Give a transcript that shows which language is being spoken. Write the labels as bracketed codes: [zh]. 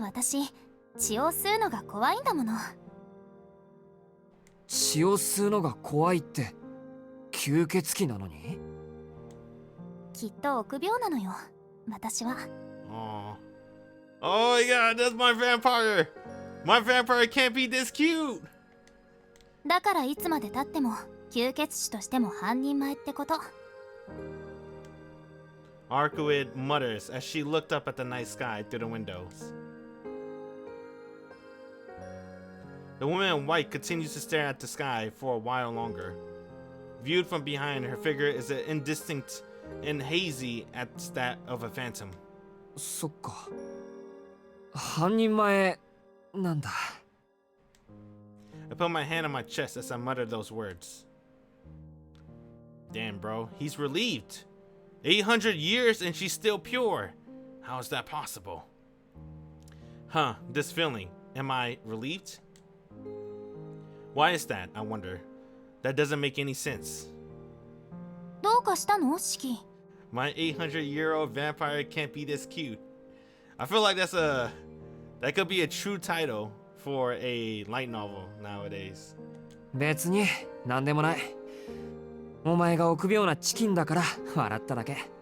[ja] 私、血を吸うのが怖いんだもの。血を吸うのが怖いって、吸血鬼なのに？きっと臆病なのよ、私は。 [en] Oh. Oh my god, that's my vampire! My vampire can't be this cute! [ja] だからいつまで経っても吸血鬼としても半人前ってこと。 [en] Arcueid mutters as she looked up at the night sky through the windows. The woman in white continues to stare at the sky for a while longer. Viewed from behind, her figure is indistinct and hazy as that of a phantom. [ja] そっか。半人前なんだ。 [en] I put my hand on my chest as I muttered those words. Damn, bro, he's relieved. 800 years and she's still pure. How is that possible? Huh, this feeling. Am I relieved? Why is that, I wonder? That doesn't make any sense. [ja] どうかしたの、シキ？ [en] My 800-year-old vampire can't be this cute. I feel like that could be a true title for a light novel nowadays. [ja] 別に何でもない。お前が臆病なチキンだから笑っただけ。